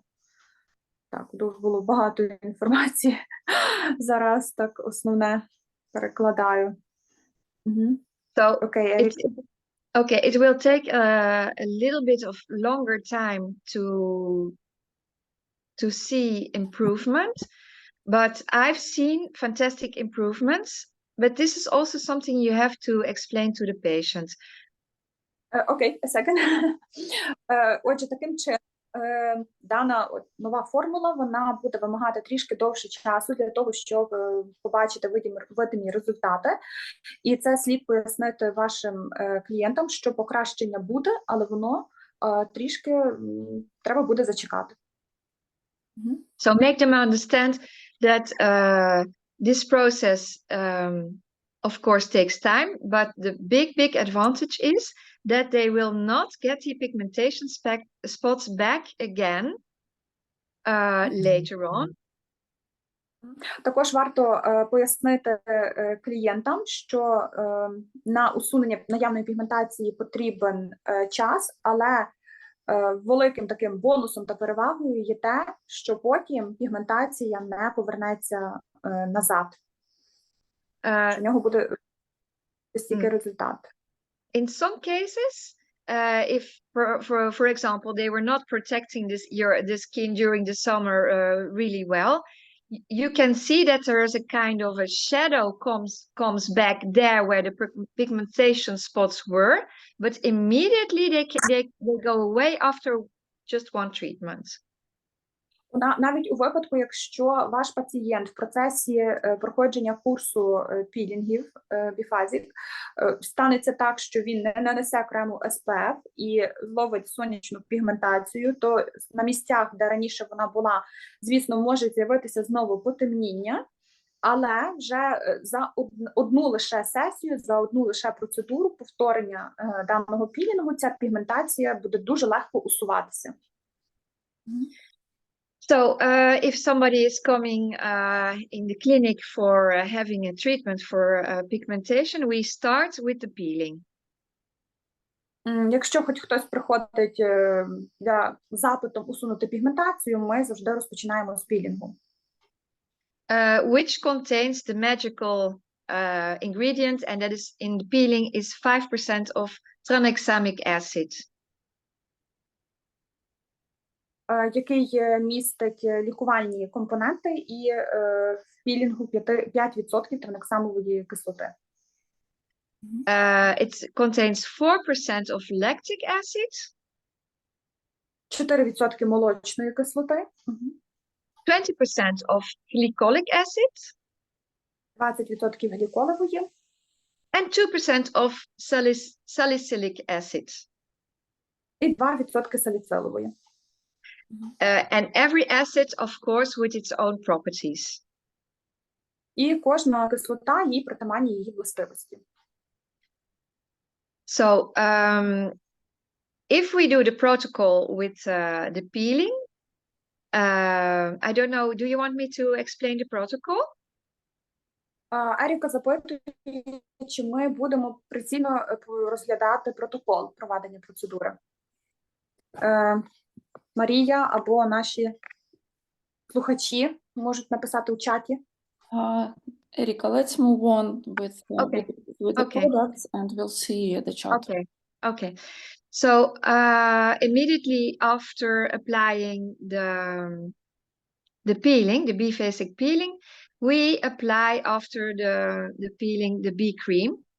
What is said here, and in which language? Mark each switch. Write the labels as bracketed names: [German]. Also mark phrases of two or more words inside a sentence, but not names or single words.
[Ukrainian] Так, було багато інформації. Зараз так основне перекладаю. [English] So Okay, it will take a little bit of longer time to see improvement, but I've seen fantastic improvements, but this is also something you have to explain to the patient. Okay, a second. [Ukrainian] Отже, таким чином, дана нова формула, вона буде вимагати трішки довше часу для того, щоб побачити видимі результати. І це слід пояснити вашим клієнтам, що покращення буде, але воно трішки треба буде зачекати. [English] So make them understand that this process, of course, takes time, but the big advantage is that they will not get the pigmentation spots back again later on. [Ukrainian] Також варто пояснити клієнтам, що на усунення наявної пігментації потрібен час, але великим таким бонусом та перевагою є те, що потім пігментація не повернеться назад. У нього буде стільки результат. [English] In some cases, if, for example, they were not protecting the skin during the summer really well, you can see that there is a kind of a shadow comes back there where the pigmentation spots were, but immediately they go away after just one treatment. [Ukrainian] Навіть у випадку, якщо ваш пацієнт в процесі проходження курсу пілінгів B.PHASIC станеться так, що він не нанесе крему SPF і зловить сонячну пігментацію, то на місцях, де раніше вона була, звісно, може з'явитися знову потемніння, але вже за одну лише сесію, за одну лише процедуру повторення даного пілінгу ця пігментація буде дуже легко усуватися. [English] So if somebody is coming in the clinic for having a treatment for pigmentation, we start with the peeling. [Ukrainian] Якщо хоч хтось приходить для запитом усунути пігментацію, ми завжди розпочинаємо з пілінгу. [English] Which contains the magical ingredient, and that is in the peeling is 5% of tranexamic acid. [Ukrainian] який містить лікувальні компоненти і в пілінгу 5% транексамової кислоти. [English] It contains 4% of lactic acid, [Ukrainian] 4% молочної кислоти, [English] 20% of glycolic acid, [Ukrainian] 20% гліколевої [English] and 2% of salicylic acid. [Ukrainian] і 2% саліцилової. [English] And every acid, of course, with its own properties. [Ukrainian] І кожна кислота їй притаманні її властивості. [English] So, if we do the protocol with the peeling, I don't know, do you want me to explain the protocol? [Ukrainian] Еріка запитує, чи ми будемо прицільно розглядати протокол проведення процедури. Марія або наші слухачі можуть написати у чаті. [English] Erika, let's move on with the Okay. products and we'll see the chart. Okay. So, immediately after applying the peeling, the B.PHASIC peeling, we apply after the peeling the B cream.